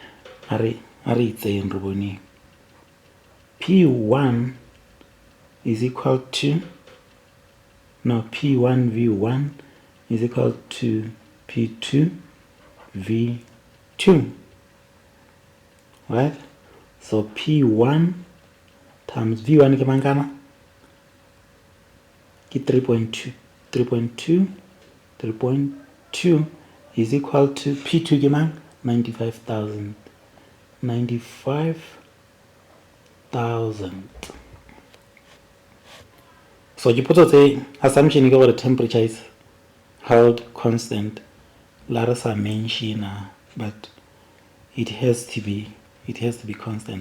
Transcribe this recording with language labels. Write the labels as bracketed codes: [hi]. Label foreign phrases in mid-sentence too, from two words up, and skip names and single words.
[en] P1 is equal to P1 V1 is equal to P2 V2, right? So P1 times V1 [nso] ke mangana ke [en] 3.2 is equal to P2 [nso] ke mang [en] 95,000. So you put the assumption you the temperature is held constant. Larissa mention, but it has to be constant.